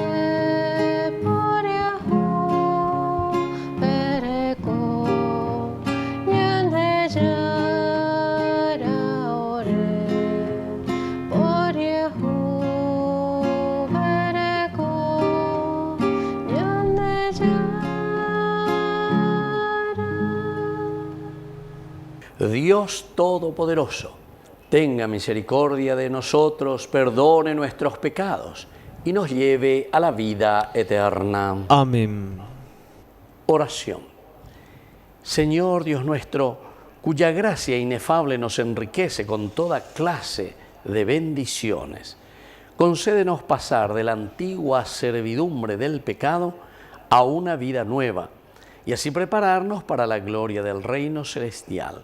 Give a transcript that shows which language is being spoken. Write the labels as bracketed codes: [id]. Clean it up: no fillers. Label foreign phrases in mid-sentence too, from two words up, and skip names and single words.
[gn] Pariahu, Pereko, Nyande Jara, ore Pariahu, Pereko, Nyande Jara. [es] Dios Todopoderoso, tenga misericordia de nosotros, perdone nuestros pecados y nos lleve a la vida eterna. Amén. Oración. Señor Dios nuestro, cuya gracia inefable nos enriquece con toda clase de bendiciones, concédenos pasar de la antigua servidumbre del pecado a una vida nueva y así prepararnos para la gloria del reino celestial.